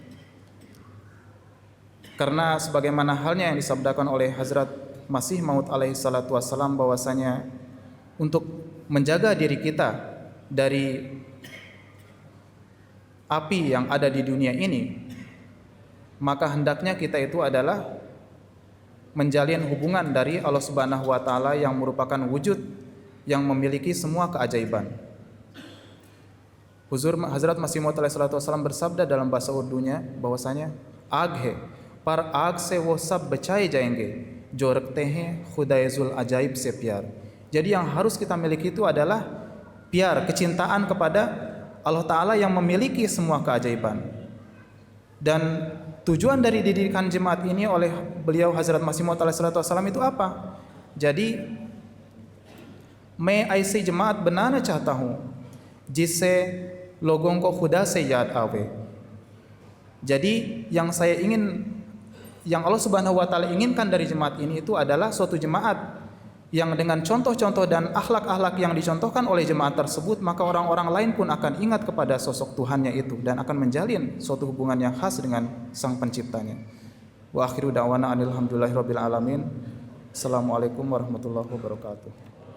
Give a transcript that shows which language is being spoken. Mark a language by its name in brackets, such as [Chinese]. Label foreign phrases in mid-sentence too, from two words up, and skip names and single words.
[Indonesian] Karena sebagaimana halnya yang disabdakan oleh Hazrat Masih Maud [Arabic] عليه الصلاة والسلام [Indonesian] bahwasanya untuk menjaga diri kita dari api yang ada di dunia ini, maka hendaknya kita itu adalah menjalin hubungan dari Allah [Arabic] سبحانه وتعالى [Indonesian] yang merupakan wujud yang memiliki semua keajaiban. Hazrat Masih Maud [Arabic] عليه الصلاة والسلام [Indonesian] bersabda dalam bahasa Urdunya bahwasanya aghe par [Urdu] آگ سے وہ سب بچائے جائیں گے جو رکھتے ہیں خدائے ذوالعجائب سے پیار. [Indonesian] Jadi yang harus kita miliki itu adalah kecintaan kepada Allah Ta'ala yang memiliki semua keajaiban. Dan tujuan dari didikan jemaat ini oleh beliau Hazrat Masih Maud [Arabic] عليه الصلاة والسلام [Indonesian] itu apa? Jadi [Urdu] میں ایسی جماعت بنانا چاہتا ہوں جس سے لوگوں کو خدا سے یاد آوے. [Indonesian] Jadi yang Allah [Arabic] سبحانه وتعالى [Indonesian] inginkan dari jemaat ini itu adalah suatu jemaat yang dengan contoh-contoh dan akhlak-akhlak yang dicontohkan oleh jemaat tersebut, maka orang-orang lain pun akan ingat kepada sosok Tuhannya itu dan akan menjalin suatu hubungan yang khas dengan Sang Penciptanya. [Arabic] وآخر دعوانا الحمد لله رب العالمين. السلام عليكم ورحمة الله وبركاته.